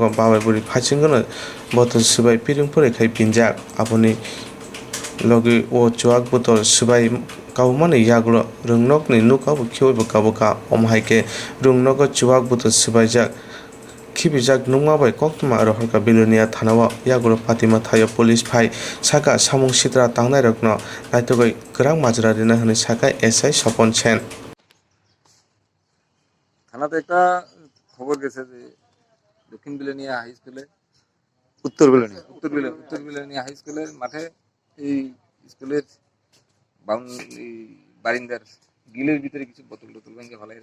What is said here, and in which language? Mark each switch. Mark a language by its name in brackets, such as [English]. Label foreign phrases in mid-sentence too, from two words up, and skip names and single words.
[Kok Borok] babai buri phachingono botol sbai piringpore khai pinjak aboni logi o chuak botol sbai kaumani yagulo rung nokni nukabo khioibo kaboka omhaike rung nogo chuak botol sbaijak khibijak nungma bai Koktwma aro horka bilonia thanawa yagulo patima thayo police phai saka samung sitra tangnai rokno naitogoi kwrang majra rina hini saka SI Sopon Sen [Bangla] থানাতে একটা খবর গেছে যে দক্ষিণ বিলোনিয়া হাই স্কুলে উত্তর বিলোনিয়া উত্তর বিলোনিয়া হাই স্কুলের মাঠে এই স্কুলের বারিন্দার গিলের ভিতরে কিছু বোতল টোতল ভেঙে ফেলাই